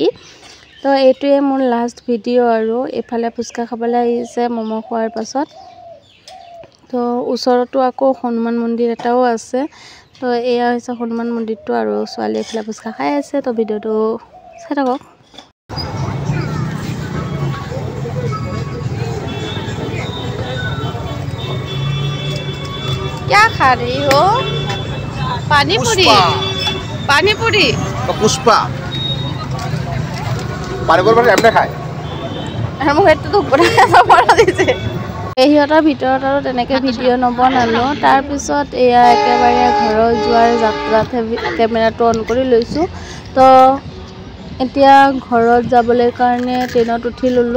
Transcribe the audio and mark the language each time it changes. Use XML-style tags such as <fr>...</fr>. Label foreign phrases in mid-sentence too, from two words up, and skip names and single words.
<as>তো এইটোৱে মোৰ লাষ্ট ভিডিঅ', আৰু এইফালে ফুচকা খাবলৈ আহিছে ম'ম' খোৱাৰ পাছত। তো ওচৰতো আকৌ হনুমান মন্দিৰ এটাও আছে। তো এয়া হৈছে হনুমান মন্দিৰটো, আৰু ছোৱালীয়ে এইফালে ফুচকা খাই আছে। তো ভিডিঅ'টো চাই থাকক।</as> <hi>क्या खा रही हो? पानी पूरी। पानी पूरी</hi> <as>पुष्पा</as> <hi>पानी पूरी</hi> <as>মানে এমনে খায়। মোক সেইটো বনাই দিছে। সিহঁতৰ ভিতৰত আৰু তেনেকৈ ভিডিঅ' নবনালোঁ। তাৰপিছত এয়া একেবাৰে ঘৰৰ যোৱাৰ যাত্ৰাতহে কেমেৰাটো অন কৰি লৈছোঁ। তো এতিয়া ঘৰত যাবলৈ কাৰণে ট্ৰেইনত উঠি ল'লোঁ।</as>